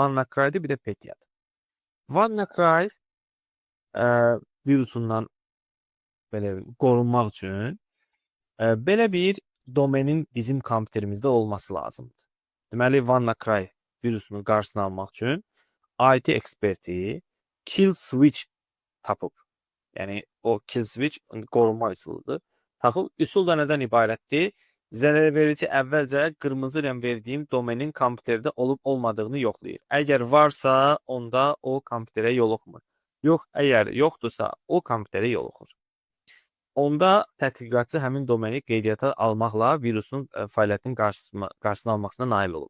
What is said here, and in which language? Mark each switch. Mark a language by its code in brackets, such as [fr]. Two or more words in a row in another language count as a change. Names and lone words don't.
[az] WannaCry-dir, bir də Petya-dır. WannaCry virusundan belə qorunmaq üçün belə bir domenin bizim kompüterimizdə olması lazımdır. Deməli, WannaCry virusunun qarşısını almaq üçün IT eksperti [en] kill switch [az] tapıb. Yəni o [en] kill switch [az] qorunma üsuludur. Tapıb üsul da nədən ibarətdir? Zərərverici əvvəlcə qırmızı rəng verdiyim domenin kompüterdə olub olmadığını yoxlayır. Əgər varsa, onda o kompüterə yoluxmur. Yox, əgər yoxdursa, o kompüterə yoluxur. Onda tədqiqatçı həmin domeni qeydiyyata almaqla virusun fəaliyyətinin qarşısını almasına nail olub.